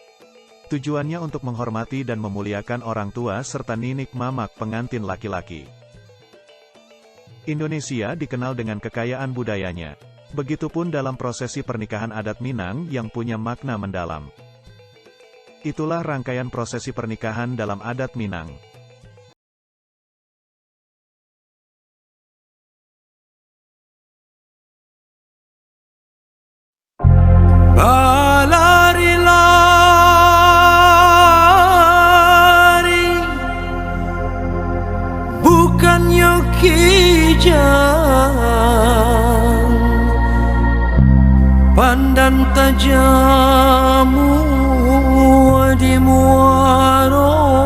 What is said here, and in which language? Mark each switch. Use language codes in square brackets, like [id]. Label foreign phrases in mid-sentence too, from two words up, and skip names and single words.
[id] Tujuannya untuk menghormati dan memuliakan orang tua serta ninik mamak pengantin laki-laki. Indonesia dikenal dengan kekayaan budayanya. Begitupun dalam prosesi pernikahan adat Minang yang punya makna mendalam. Itulah rangkaian prosesi pernikahan dalam adat Minang. [min] Lari-lari bukannya kijang, pandan tajamu di muaro.